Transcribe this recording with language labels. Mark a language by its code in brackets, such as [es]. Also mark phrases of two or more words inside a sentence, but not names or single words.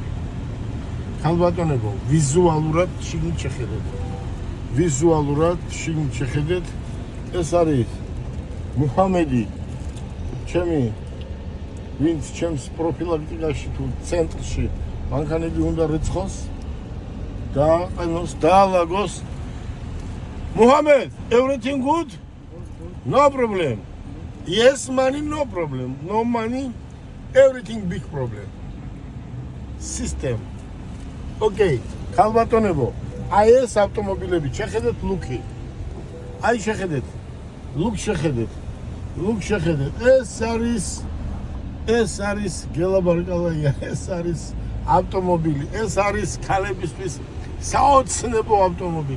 [ka] ქალბატონებო, ვიზუალურად შიგნით შეხედეთ. ეს არის მუჰამედი, ვინც ჩემს პროფილაქტიკაში თუ ცენტრში მანქანები უნდა რიცხოს, დააყენოს, დაალაგოს. [en] Muhammad, everything good? No problem. Yes money, no problem. No money, everything big problem. System. [ka] Okay, ქალბატონებო, აი ეს ავტომობილები, შეხედეთ ლუკი. აი შეხედეთ. ლუკ შეხედეთ. ეს არის გელაბარკალაია, ეს არის ავტომობილი, ეს არის ქალებისთვის საოცნებო ავტომობილი.